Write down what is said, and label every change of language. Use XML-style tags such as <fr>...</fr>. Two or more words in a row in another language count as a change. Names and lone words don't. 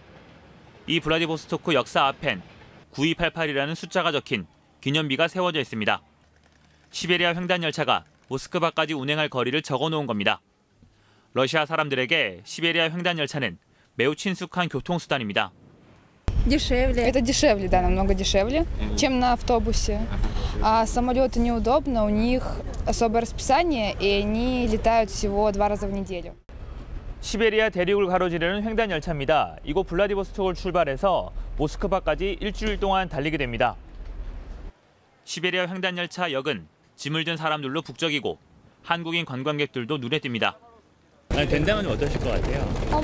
<ko>이 블라디보스토크 역사 앞엔 9288이라는 숫자가 적힌 기념비가 세워져 있습니다. 시베리아 횡단 열차가 모스크바까지 운행할 거리를 적어놓은 겁니다. 러시아 사람들에게 시베리아 횡단 열차는 매우 친숙한 교통수단입니다.</ko> <ru>Это дешевле, да, намного дешевле, чем на автобусе. А самолеты неудобно, у них особое расписание, и они летают всего 2 раза в неделю.</ru> <ko>시베리아 대륙을 가로지르는 횡단 열차입니다. 이곳 블라디보스톡을 출발해서 모스크바까지 일주일 동안 달리게 됩니다. 시베리아 횡단 열차 역은 짐을 든 사람들로 북적이고 한국인 관광객들도 눈에 띕니다. 된다면 어떠실 것 같아요?</ko>